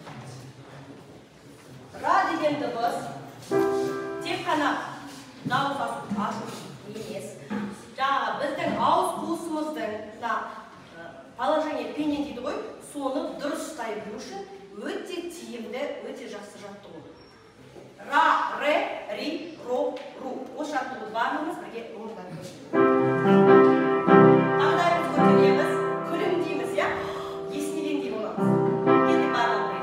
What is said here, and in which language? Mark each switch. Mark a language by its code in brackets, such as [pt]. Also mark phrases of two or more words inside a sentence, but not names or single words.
[kk] Ра деген дыбыс тек қана дауыс ашу емес, жаңағы біздің ауыз қуысымыздың положение пенен дейді ғой, соны дұрыс ұстай білу үшін өте тиімді, өте жақсы жаттығу. Ра, ре, ри, ро, ру. Осы жаттығуды барлығымыз бірге орындап көрейік. Тағдайымыз көтереміз, күлімдейміз, иә? Есінегендей боламыз. Енді барлығымыз.